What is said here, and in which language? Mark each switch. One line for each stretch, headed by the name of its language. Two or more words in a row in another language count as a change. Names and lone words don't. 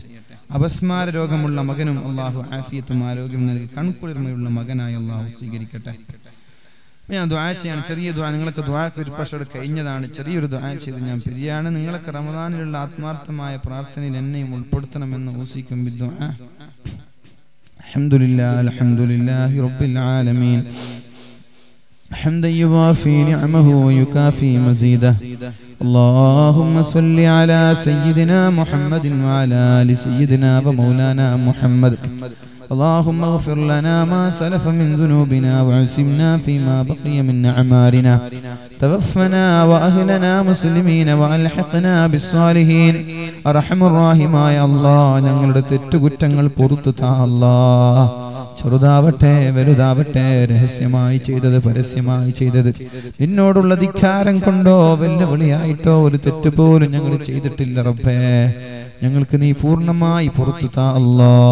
Malayalam: അപസ്മാര രോഗമുള്ള മകനും അള്ളാഹു ആഫിയത്തും ആരോഗ്യം നൽകി കൺകുളിർമയുള്ള മകനായി അള്ളാഹു സ്വീകരിക്കട്ടെ. ഞാൻ ദുആ ചെയ്യാണ്. ചെറിയ ദുആ. നിങ്ങളൊക്കെ ദുആക്ക് ഒരു പക്ഷേ കഴിഞ്ഞതാണ്. ചെറിയൊരു ദുആ ചെയ്ത് ഞാൻ പിരിയാണ്. നിങ്ങളൊക്കെ റമളാനിലുള്ള ആത്മാർത്ഥമായ പ്രാർത്ഥനയിൽ എന്നെയും ഉൾപ്പെടുത്തണമെന്ന് ഊസിക്കും ബിദ്ദുആ.
Arabic: الحمد لله رب العالمين حمدا يوافي نعمه ويكافي مزيده. اللهم صل على سيدنا محمد وعلى آل سيدنا ومولانا محمد. اللهم اغفر لنا ما سلف من ذنوبنا وعصمنا فيما بقي من أعمارنا. توفنا وأهلنا مسلمين وألحقنا بالصالحين. أرحم الراحمين يا الله
Malayalam: ഞങ്ങളുടെ തെറ്റുകുറ്റങ്ങൾ പൊറുത്തു താ അല്ലാഹ്. ചെറുതാവട്ടെ വലുതാവട്ടെ, രഹസ്യമായി ചെയ്തത് പരസ്യമായി ചെയ്തത്, നിന്നോടുള്ള ധിക്കാരം കൊണ്ടോ വെല്ലുവിളിയായിട്ടോ ഒരു തെറ്റ് പോലും ഞങ്ങൾ ചെയ്തിട്ടില്ല റബ്ബേ. ഞങ്ങൾക്ക് നീ പൂർണ്ണമായി പുറത്തു താ അല്ലാഹ്.